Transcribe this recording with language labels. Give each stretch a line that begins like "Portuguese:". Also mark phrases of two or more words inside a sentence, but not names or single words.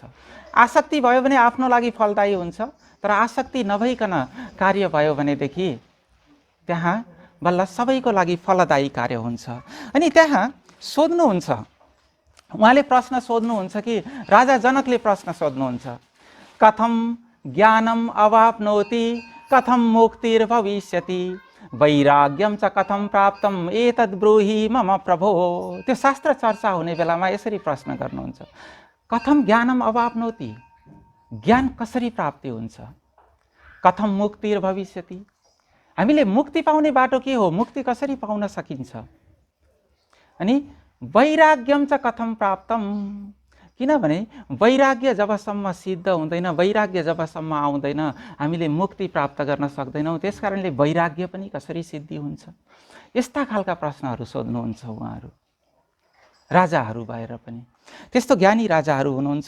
Nepali: आसक्ति भयो भने आफ्नो लागि फलदायी हुन्छ, तर आसक्ति नभइकन कार्य भयो भनेदेखि त्यहाँ बल्ल सबैको लागि फलदायी कार्य हुन्छ। अनि त्यहाँ सोध्नुहुन्छ, उहाँले प्रश्न सोध्नुहुन्छ कि राजा जनकले प्रश्न सोध्नुहुन्छ,
Sanskrit: कथम ज्ञानम अवाप्नोति कथं मुक्तिर्भविष्यति वैराग्यम च कथं प्राप्तम एतद् ब्रूहि मम प्रभो।
Nepali: त्यो शास्त्र चर्चा हुने बेलामा यसरी प्रश्न गर्नुहुन्छ,
Sanskrit: कथं ज्ञानम अवाप्नोति,
Nepali: ज्ञान कसरी प्राप्ति हुन्छ,
Sanskrit: कथं मुक्तिर्भविष्यति,
Nepali: हामीले मुक्ति पाउने बाटो के हो, मुक्ति कसरी पाउन सकिन्छ, अनि
Sanskrit: वैराग्यम च कथं प्राप्तम,
Nepali: किनभने वैराग्य जबसम्म सिद्ध हुँदैन, वैराग्य जबसम्म आउँदैन हामीले मुक्ति प्राप्त गर्न सक्दैनौँ। त्यसकारणले वैराग्य पनि कसरी सिद्धि हुन्छ, यस्ता खालका प्रश्नहरू सोध्नुहुन्छ उहाँहरू, राजाहरू भएर पनि। त्यस्तो ज्ञानी राजाहरू हुनुहुन्छ।